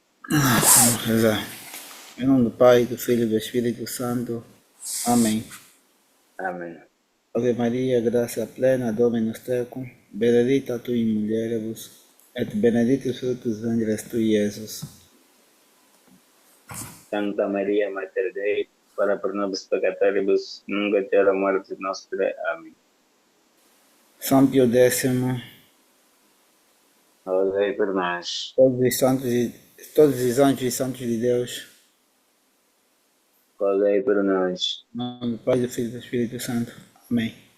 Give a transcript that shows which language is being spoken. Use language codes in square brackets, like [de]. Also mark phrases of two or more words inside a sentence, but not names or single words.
[pt] Vamos rezar. Em nome do Pai, do Filho e do Espírito Santo. Amém. Amém. [la] Ave Maria, gracia plena, Dominus tecum, benedicta tu in mulieribus, et benedictus fructus ventris tui, Iesus. Santa Maria, Mater Dei, ora pro nobis peccatoribus, nunc et hora mortis nostre. [pt] Amém. São Pio X, Rogai por nós. todos os anjos e santos de Deus. Rogai por nós. Em nome do Pai, do Filho e do Espírito Santo. Amém.